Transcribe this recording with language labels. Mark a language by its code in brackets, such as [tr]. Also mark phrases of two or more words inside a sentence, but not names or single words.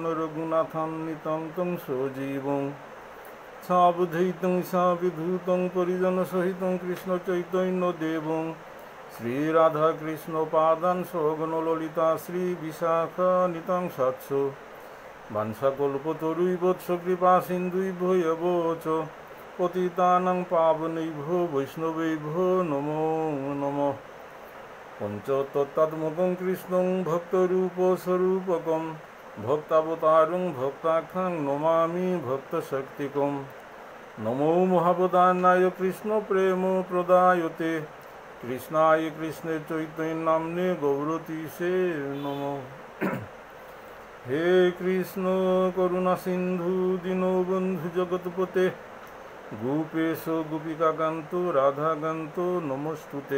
[sa] রঘুনাথান্বিতং তং সজীবং সাবধৈতং সাবিভূতং পরিজন সহিতং কৃষ্ণ চৈতন্য দেবং শ্রীরাধাকৃষ্ণ পাদান সগণ ললিতা শ্রী বিশাখানিতাং সাৎস বাঞ্ছাকল্পতরুইবৎস কৃপা সিন্ধুইভ্যো এব চ পতিতানাং পাবনৈভ্যো বৈষ্ণবেভ্যো নমো নমঃ। পঞ্চতত্ত্বাত্মকং কৃষ্ণং ভক্তরূপস্বরূপকং ভক্তাবতারং ভক্তাখ্যাং নমামি ভক্তশক্তিকং। নমো মহাবদানায় কৃষ্ণ প্রেম প্রদায়তে কৃষ্ণায় কৃষ্ণে চৈতন্যনাম্নে গৌরতীশে নমঃ। হে কৃষ্ণ করুণা সিন্ধু দীনবন্ধু জগৎপতে গোপেশ গোপিকাকান্ত রাধাকান্ত নমস্তুতে।